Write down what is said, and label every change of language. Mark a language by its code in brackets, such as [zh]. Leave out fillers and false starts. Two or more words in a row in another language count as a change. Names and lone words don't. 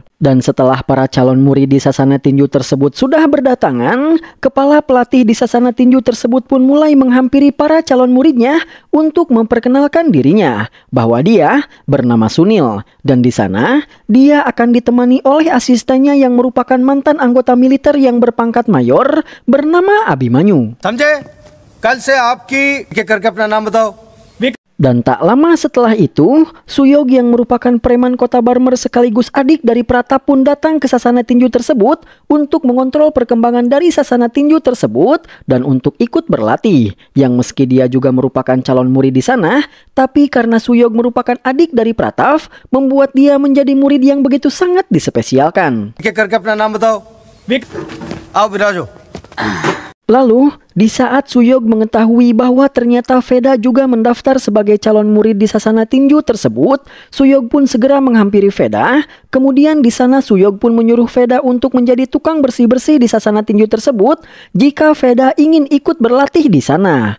[id] Dan setelah para calon murid di sasana tinju tersebut sudah berdatangan, kepala pelatih di sasana tinju tersebut pun mulai menghampiri para calon muridnya untuk memperkenalkan dirinya bahwa dia bernama Sunil, dan di sana dia akan ditemani oleh asistennya yang merupakan mantan anggota militer yang berpangkat mayor bernama Abimanyu. [hi] समझे? कल से आपकी करके अपना नाम बताओ. [id] Dan tak lama setelah itu, Suyog yang merupakan preman Kota Barmer sekaligus adik dari Pratap pun datang ke sasana tinju tersebut untuk mengontrol perkembangan dari sasana tinju tersebut dan untuk ikut berlatih. Yang meski dia juga merupakan calon murid di sana, tapi karena Suyog merupakan adik dari Pratap, membuat dia menjadi murid yang begitu sangat dispesialkan. [hi] करके अपना नाम बताओ. आओ विराजो. [id] Lalu, di saat Suyog mengetahui bahwa ternyata Veda juga mendaftar sebagai calon murid di sasana tinju tersebut, Suyog pun segera menghampiri Veda. Kemudian di sana Suyog pun menyuruh Veda untuk menjadi tukang bersih-bersih di sasana tinju tersebut jika Veda ingin ikut berlatih di sana.